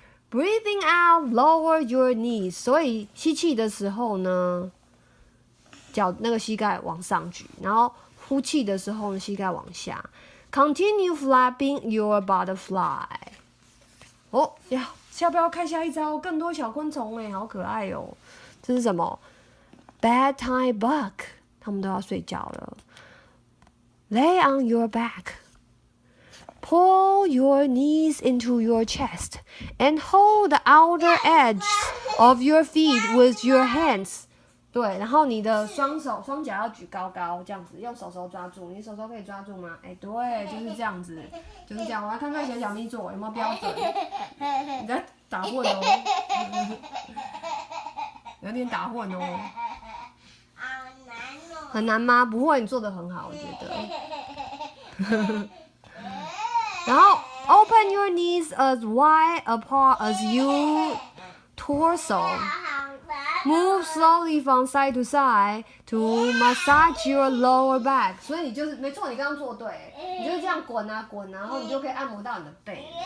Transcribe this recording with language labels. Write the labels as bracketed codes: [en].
[en] Breathing out, lower your knees. [zh] 所以吸气的时候呢，脚那个膝盖往上举，然后呼气的时候呢，膝盖往下。 [en] Continue flapping your butterfly. [zh] 哦呀，要不要看下一招？更多小昆虫好可爱哦！这是什么 ？ [en] Bedtime bug， [zh] 他们都要睡觉了。 [en] Lay on your back. Pull your knees into your chest and hold the outer edge of your feet with your hands. [zh] 对，然后你的双脚要举高高，这样子，用手抓住。你手可以抓住吗？对，就是这样子，就是这样。我来看看小咪做有没有标准。你在打混哦，有点打混哦。好难哦。很难吗？不会，你做得很好，我觉得。然后 [en] open your knees as wide apart as your torso. Move slowly from side to side to massage your lower back. [zh] 所以你就是没错，你刚刚做对，你就是这样滚啊滚啊，然后你就可以按摩到你的背。